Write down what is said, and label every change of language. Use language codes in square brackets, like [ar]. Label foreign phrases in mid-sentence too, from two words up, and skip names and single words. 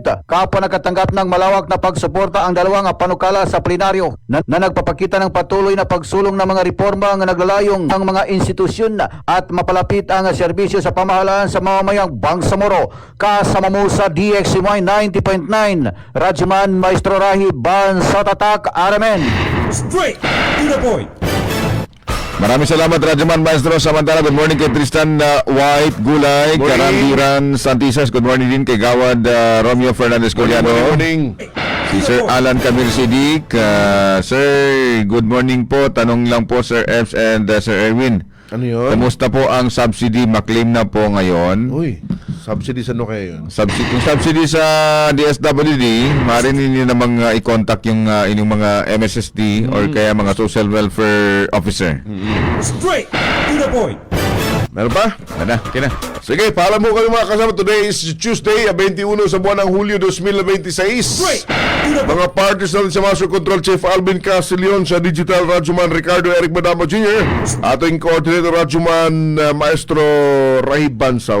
[tl] Kapwa nakatanggap ng malawak na pagsuporta ang dalawang panukala sa plenaryo na nagpapakita ng patuloy na pagsulong ng mga reforma ng naglalayong ng mga institusyon at mapalapit ang serbisyo sa pamahalaan sa mamamayang Bangsamoro. Kasama mo sa DXY 90.9, Radyoman Maestro Rahim Bansao Tatak, RMN. [en] Straight to the point. [tl] Maraming salamat Radyoman Maestro. Samantala, [en] good morning [tl] kay Tristan White Gulay, Karandiran Santisas. [en] Good morning [tl] din kay Gawad Romeo Fernandez Coliano. [en] Good morning. [tl] Si Sir Alan Camil Sidik. Sir, [en] good morning [tl] po. Tanong lang po Sir Eps and Sir Erwin. Ano yun? Kamusta po ang subsidy? Maklaim na po ngayon. Uy, subsidy sa ano kaya yun? Kung subsidy sa DSWD, maaaring ninyo namang i-contact yung inyong mga MSSD or kaya mga social welfare officer. [en] Straight to the point. [tl] Meron pa? Okay na. Sige, paalam mo kami mga kasama. [en] Today is Tuesday, [tl] 21 sa buwan ng Hulyo 2026. Mga partners natin sa Master Control Chief Alvin Castillon, sa Digital Radyoman Ricardo Eric Madamo Jr., ating Coordinator Radyoman Maestro Rahim Bansao.